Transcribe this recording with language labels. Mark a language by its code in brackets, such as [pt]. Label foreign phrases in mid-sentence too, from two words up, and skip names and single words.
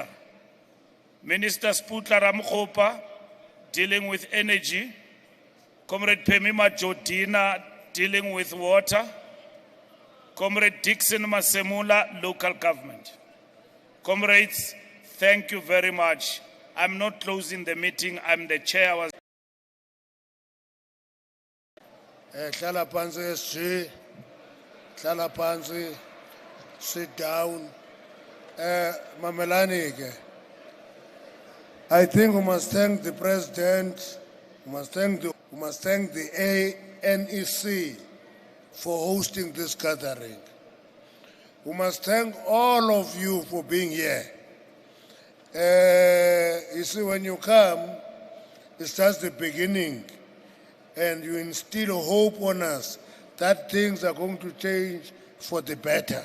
[en] Minister Sputla Ramkhopa, dealing with energy. Comrade Pemima Jodina, dealing with water. Comrade Dixon Masemula, local government. Comrades, thank you very much. I'm not closing the meeting, I'm the chair. [zu] Hlala phansi SG. Hlala phansi. [en] Sit down. [zu] Mamelani ke. [en] I think we must thank the president. We must thank the ANEC for hosting this gathering. We must thank all of you for being here. You see, when you come, it's just the beginning, and you instill hope on us that things are going to change for the better.